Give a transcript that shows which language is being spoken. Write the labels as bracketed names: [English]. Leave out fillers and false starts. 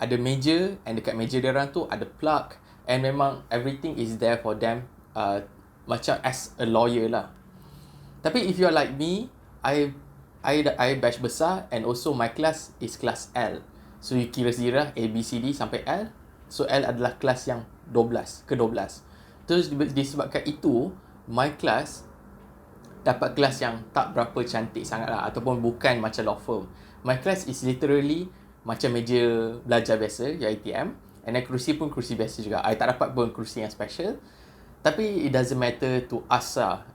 [Malay] Ada meja, and dekat meja dia orang tu ada plug, and memang [English] everything is there for them, [Malay] macam as a lawyer lah. Tapi [English] if you're like me, I batch besar, and also my class is class L. [Malay] So you kira zirah A, B, C, D sampai L. So L adalah kelas yang 12, ke-12. Terus disebabkan itu, [English] my class [Malay] dapat kelas yang tak berapa cantik sangat lah, ataupun bukan macam law firm. [English] My class is literally [Malay] macam meja belajar biasa, UiTM, and then kerusi pun kerusi biasa juga. I tak dapat pun kerusi yang special. Tapi [English] it doesn't matter to us lah.